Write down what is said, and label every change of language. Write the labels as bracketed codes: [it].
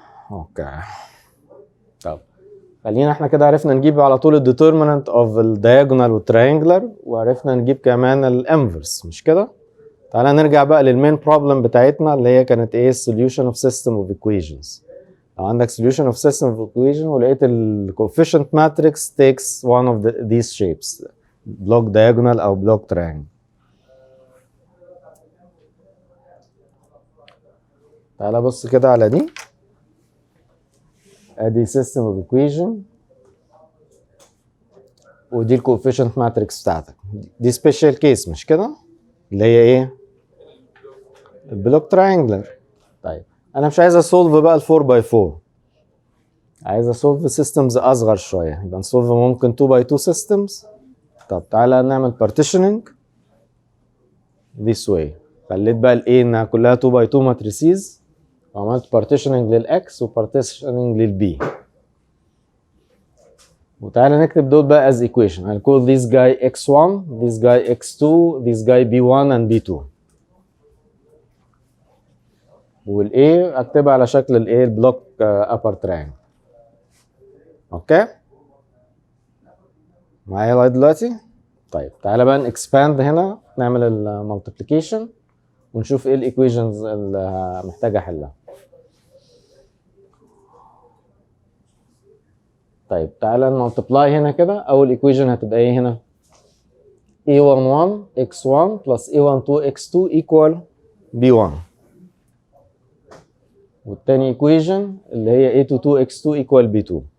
[ar] اوكي. طب خلينا احنا كده عرفنا نجيب على طول الديترمينانت اوف الدايجونال والتريانجلر، وعرفنا نجيب كمان الانفرس، مش كده؟ تعالى نرجع بقى للمين بروبلم بتاعتنا اللي هي كانت ايه؟ [en] solution of system of equations. [ar] لو عندك [en] solution of system of equation [ar] ولقيت ال [en] coefficient matrix takes one of these shapes block diagonal [ar] او [en] block triangle. [ar] تعالى بص كده على دي، ادي [en] system of equation [ar] ودي ال [en] coefficient matrix [ar] بتاعتك. دي [en] special case [ar] مش كده؟ اللي هي ايه؟ البلوك triangular. طيب انا مش عايز اسولف بقى ال 4 باي 4، عايز اسولف سيستمز اصغر شويه، يبقى نسولف ممكن 2 باي 2 systems. طب تعالى نعمل [en] partitioning this way. [ar] خليت بقى ال A انها كلها 2 باي 2 matrices، وعملت partitioning للX و partitioning للB. وتعالى نكتب دول بقى [en] as equation. I'll call this guy x1, this guy x2, this guy b1 and b2. [ar] والA اكتبها على شكل الايه البلوك upper triangle. اوكي؟ معايا لغايه دلوقتي؟ طيب تعالى بقى نكسباند هنا، نعمل المالتيبليكيشن ونشوف ايه الايكويشنز اللي محتاجه احلها. طيب تعالى نمالتبلاي هنا كده. اول ايكويشن هتبقى ايه هنا؟ [en] a11 x1 plus a12 x2 equal b1. [ar] والتاني ايكويشن اللي هي a22 x2 equal b2.